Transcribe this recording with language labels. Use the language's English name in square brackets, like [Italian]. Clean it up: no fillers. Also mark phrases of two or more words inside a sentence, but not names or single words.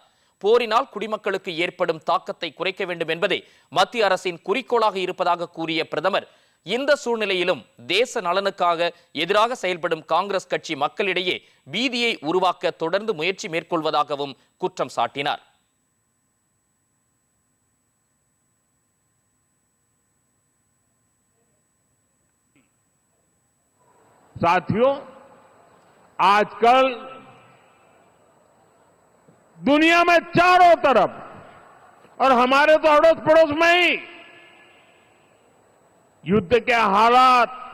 [Tamil] போரினால் குடிமக்களுக்கு ஏற்படும் தாக்கத்தை குறைக்க வேண்டும் என்பதே மத்திய அரசின் குறிக்கோளாக இருப்பதாக கூறிய பிரதமர் இந்த சூழ்நிலையிலும் தேச நலனுக்காக எதிராக செயல்படும் காங்கிரஸ் கட்சி மக்களிடையே பீதியை உருவாக்க தொடர்ந்து முயற்சி மேற்கொள்வதாகவும் குற்றம் சாட்டினார். [Hindi] साथियों, आजकल दुनिया में चारों तरफ और हमारे तो अड़ोस पड़ोस में ही युद्ध के हालात,